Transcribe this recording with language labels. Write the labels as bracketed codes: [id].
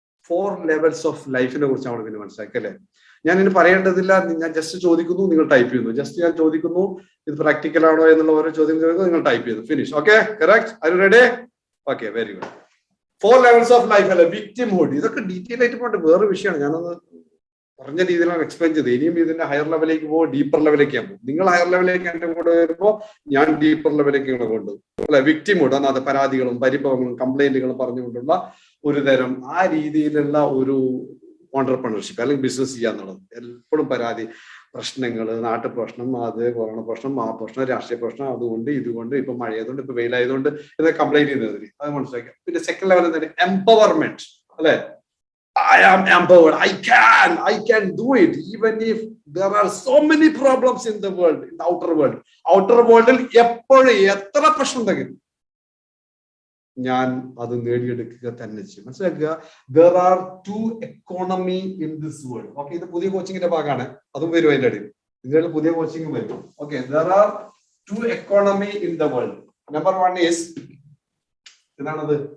[en] 4 levels of life [ml] നെ കുറിച്ചാണ് പിന്നെ മനസ്സിലാക്കല്ലേ. ഞാൻ ഇനി പറയേണ്ടതില്ല, ഞാൻ ജസ്റ്റ് ചോദിക്കുന്നു, നിങ്ങൾ ടൈപ്പ് ചെയ്യുന്നു. ജസ്റ്റ് ഞാൻ ചോദിക്കുന്നു ഇത് പ്രാക്ടിക്കൽ ആണോ എന്നുള്ള ഓരോ ചോദ്യം ചോദിക്കുന്നു, നിങ്ങൾ ടൈപ്പ് ചെയ്യുന്നു. [en] Finish. Okay, correct. Are you ready? Okay, very good. 4 levels of life [ml] അല്ലെ, വിക്ടിംഹുഡ്. ഇതൊക്കെ ഡീറ്റെയിൽ ആയിട്ട് പോയിട്ട് വേറെ വിഷയമാണ്. ഞാനത് പറഞ്ഞ രീതിയിലാണ് എക്സ്പ്ലെയിൻ ചെയ്തത്. ഇനിയും ഇതിന്റെ ഹയർ ലെവലിലേക്ക് പോകും, ഡീപ്പർ ലെവലിലേക്ക് ഞാൻ പോകും. നിങ്ങൾ ഹയർ ലെവലിലേക്ക് എന്റെ കൂടെ വരുമ്പോൾ ഞാൻ ഡീപ്പർ ലെവലിലേക്ക് കൊണ്ടുപോകും അല്ലെ. വിക്ടിംഹുഡ് അതായത് പരാതികളും പരിഭവങ്ങളും കംപ്ലൈന്റുകളും പറഞ്ഞുകൊണ്ടുള്ള ഒരു തരം ആ രീതിയിലുള്ള ഒരു ഓണ്ടർപ്രണർഷിപ്പ് അല്ലെങ്കിൽ ബിസിനസ് ചെയ്യാന്നുള്ളത്. എപ്പോഴും പരാതി, പ്രശ്നങ്ങൾ, നാട്ടു പ്രശ്നം, അത് കൊറോണ പ്രശ്നം, ആ പ്രശ്നം, രാഷ്ട്രീയ പ്രശ്നം, അതുകൊണ്ട് ഇതുകൊണ്ട്, ഇപ്പൊ മഴയായതുകൊണ്ട്, ഇപ്പൊ വെയിലായതുകൊണ്ട് ഇതൊക്കെ കംപ്ലൈന്റ് ചെയ്യുന്നതിന് അത് മനസ്സിലാക്കുക. പിന്നെ സെക്കൻഡ് ലെവൽ തന്നെ എംപവർമെന്റ് അല്ലെ. [en] I am empowered. I can do it even if there are so many problems in the world, in the outer world. [ml] Outer world ൽ എപ്പോഴും എത്ര പ്രശ്നം ഉണ്ടെങ്കിലും ഞാൻ അത് നേടിയെടുക്കുക തന്നെ ചെയ്യും. മനസ്സിലാക്കുക. [en] There are 2 economy in this world. [ml] Okay, ഇത് പുതിയ കോച്ചിങ്ങിന്റെ ഭാഗമാണ്, അതും വരും അതിന്റെ ഇടയിൽ. ഇതിന്റെ പുതിയ കോച്ചിങ് വരും. [en] Okay, there are 2 economy in the world. Number 1 is [ml] എന്താണത്?